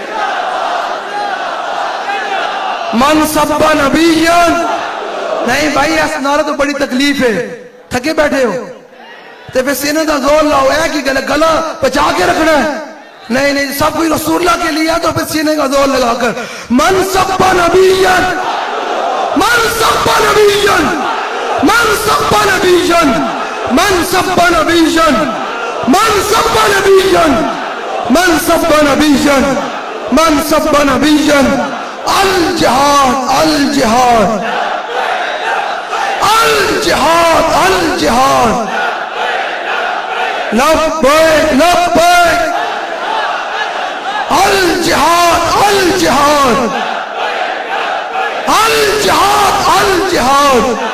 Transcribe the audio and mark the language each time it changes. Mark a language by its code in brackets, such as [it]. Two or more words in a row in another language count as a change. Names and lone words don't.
[ar] من سب نبیان. [ur] نہیں بھائی اس نعرہ تو بڑی تکلیف ہے, تھکے بیٹھے ہو تے پھر سینے کا زور لاؤ, ہے کہ گلا بچا کے رکھنا ہے. نہیں, سب کوئی رسول اللہ کے لیے تو پھر سینے کا زور لگا کر [ar] من سب نبیان, من سب نبیان, من سب نبیان, من سب نبیان, من سب نبیان, من سب نبیان, من سب نبیان. الجہاد الجہاد الجہاد الجہاد. لبیک لبیک الجہاد الجہاد الجہاد الجہاد.